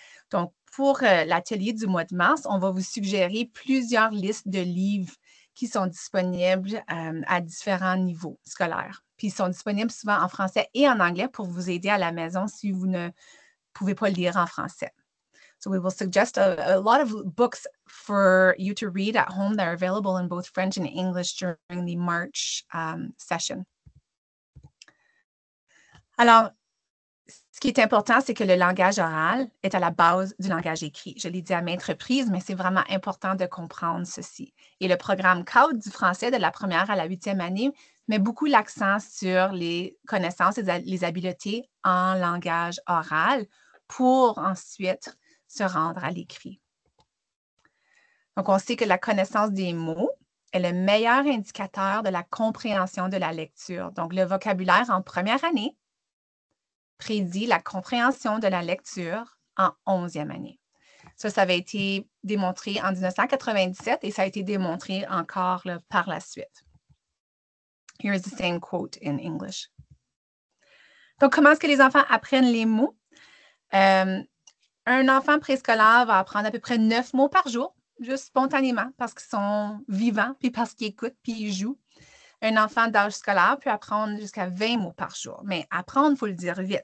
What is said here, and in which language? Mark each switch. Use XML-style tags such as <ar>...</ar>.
<fr>Donc, pour l'atelier du mois de mars, on va vous suggérer plusieurs listes de livres qui sont disponibles à différents niveaux scolaires. Puis, ils sont disponibles souvent en français et en anglais pour vous aider à la maison si vous ne pouvez pas lire en français.</fr> <en>So we will suggest a lot of books for you to read at home that are available in both French and English during the March session.</en> <fr>Alors, ce qui est important, c'est que le langage oral est à la base du langage écrit. Je l'ai dit à maintes reprises, mais c'est vraiment important de comprendre ceci. Et le programme CAUD du français de la première à la 8e année met beaucoup l'accent sur les connaissances et les habiletés en langage oral pour ensuite se rendre à l'écrit. Donc, on sait que la connaissance des mots est le meilleur indicateur de la compréhension de la lecture. Donc, le vocabulaire en première année prédit la compréhension de la lecture en 11e année. Ça avait été démontré en 1997 et ça a été démontré encore là, par la suite.</fr> <en>Here is the same quote in English.</en> <fr>Donc, comment est-ce que les enfants apprennent les mots? Un enfant préscolaire va apprendre à peu près 9 mots par jour, juste spontanément, parce qu'ils sont vivants, puis parce qu'ils écoutent, puis ils jouent. Un enfant d'âge scolaire peut apprendre jusqu'à 20 mots par jour. Mais apprendre, il faut le dire vite.</fr>